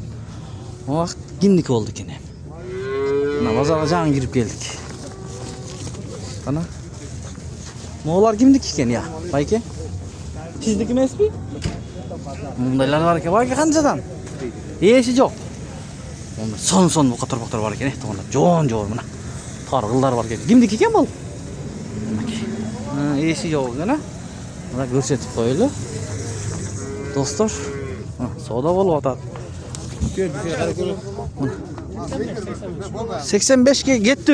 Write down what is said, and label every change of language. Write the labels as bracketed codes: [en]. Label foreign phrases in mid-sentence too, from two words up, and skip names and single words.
[ky] Убакыт кимдики болду экен. Мына базарга жаңы кирип келдик. Кана. Моолар кимдики экен, я? Байке? Сиздики эмеспи? Мындайлар бар экен. Байке канчадан? Ээси жок. [uz] Son buqa torpaqlar var ekan, to'g'ri. Jo'n mana. Targ'illar var ekan. Kimniki ekan bu? Esi yo'q ekan, mana ko'rsatib qo'yili. Do'stlar, savdo bo'lyapti. 85 ga ketdi.